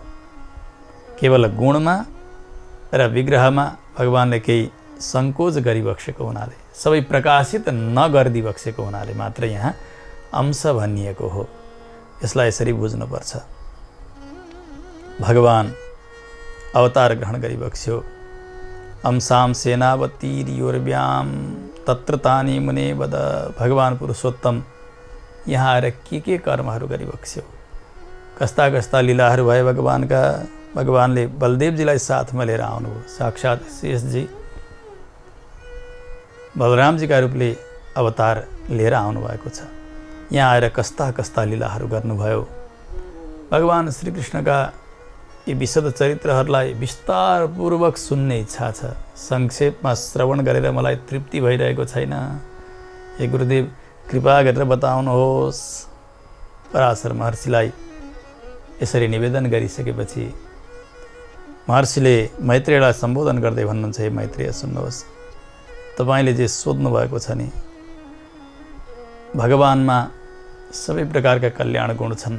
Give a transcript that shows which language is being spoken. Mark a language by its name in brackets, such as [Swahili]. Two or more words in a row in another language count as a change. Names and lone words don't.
[Nepali] केवल गुणमा र विग्रहमा भगवानले केही सङ्कोच गरिबक्सेको हुनाले, सबै प्रकाशित नगरिदिबक्सेको हुनाले मात्र यहाँ अंश भनिएको हो। यसलाई यसरी बुझ्नुपर्छ। भगवान अवतार ग्रहण गरिबक्स्यो। [Sanskrit] अंसाम सेनावतीर्योर्व्याम तत्र तानि मुने वद। [Nepali] भगवान पुरुषोत्तम यहाँ आएर के कर्महरू गरिबक्स्यो, कस्ता कस्ता लीलाहरू भए भगवानका। भगवानले बलदेवजीलाई साथमा लिएर आउनुभयो। साक्षात् शेषजी बलरामजीका रूपले अवतार लिएर आउनुभएको छ। यहाँ आएर कस्ता कस्ता लीलाहरू गर्नुभयो। भगवान श्रीकृष्णका यी विशद चरित्रहरूलाई विस्तारपूर्वक सुन्ने इच्छा छ। संक्षेपमा श्रवण गरेर मलाई तृप्ति भइरहेको छैन। हे गुरुदेव, कृपा गरेर बताउनुहोस्। पराशर महर्षिलाई यसरी निवेदन गरिसकेपछि महर्षिले मैत्रेयलाई सम्बोधन गर्दै भन्नुहुन्छ, हे मैत्रेय सुन्नुहोस्, तपाईँले जे सोध्नु भएको छ नि, भगवानमा सबै प्रकारका कल्याण गुण छन्।